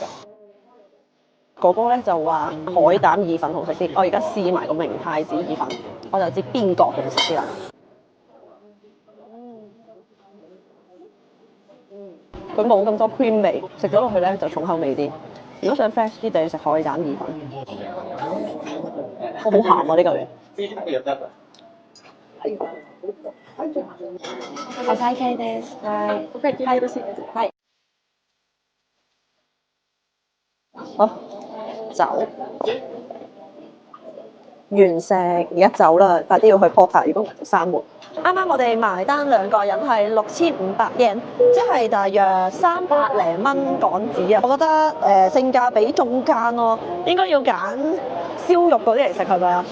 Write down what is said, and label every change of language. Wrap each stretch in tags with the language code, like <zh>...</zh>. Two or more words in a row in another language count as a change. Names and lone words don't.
<yue>哥哥咧就話海膽意粉好食啲，我而家試埋個明太子意粉，我就知邊個好食啲啦。佢冇咁多 cream 味，食咗落去咧就重口味啲。如果想 fresh 啲，就要食海膽意粉。好鹹啊！呢嚿嘢。</yue> <ja>お会計です。はい。お会計よろしいですか？はい。</ja> <yue>好，走。完食，而家走啦，快啲要去 Porter， 如果唔係閂門。啱啱我哋埋單2個人係6500 yen， 即係大約300零蚊港紙啊！我覺得性價比中間咯，應該要揀燒肉嗰啲嚟食係咪啊？</yue>